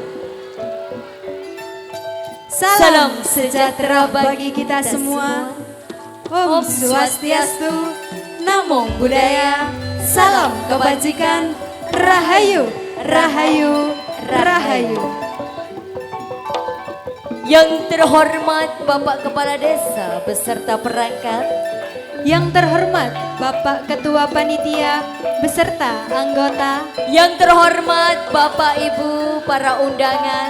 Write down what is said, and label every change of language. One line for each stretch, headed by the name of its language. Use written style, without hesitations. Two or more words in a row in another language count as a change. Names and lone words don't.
Indonesian: Salam sejahtera bagi kita semua. Om Swastiastu, Namo Buddhaya, salam kebajikan, Rahayu, Rahayu, Rahayu. Yang terhormat Bapak Kepala Desa beserta perangkat, Yang terhormat Bapak Ketua Panitia beserta anggota, yang terhormat Bapak Ibu para undangan,